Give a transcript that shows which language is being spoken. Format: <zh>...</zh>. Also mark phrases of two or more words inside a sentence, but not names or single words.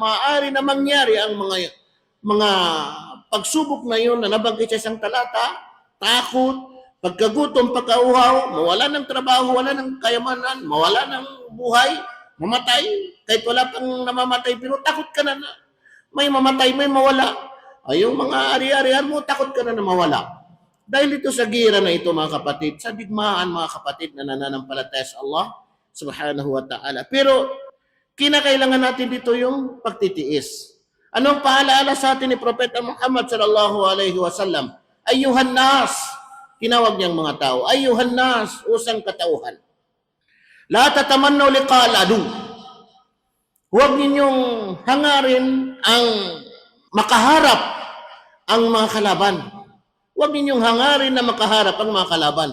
<tl>Maaari na mangyari ang mga pagsubok na yun na nabanggit sa isang talata, takot, pagkagutom, pagkauhaw, mawala ng trabaho, wala ng kayamanan, mawala ng buhay, mamatay, kahit wala pang namamatay, pero takot ka na may mamatay, may mawala. Ay, yung mga ari-arian mo, takot ka na mawala. Dahil ito sa gira na ito, mga kapatid, sa digmaan, mga kapatid, na nananampalataya sa Allah</tl> <ar>سبحانه وتعالى.</ar> <tl>Pero, kinakailangan natin dito yung pagtitiis. Anong paalaala sa atin ni Propeta Muhammad</tl> <ar>صلى الله عليه وسلم? أيها الناس,</ar> <tl>tinawag niyang mga tao,</tl> <ar>أيها الناس,</ar> <tl>usang katauhan.</tl> <ar>لا تتمنوا لقاء العدو.</ar> <tl>Huwag ninyong hangarin ang makaharap ang mga kalaban. Huwag ninyong hangarin na makaharap ang mga kalaban.</tl>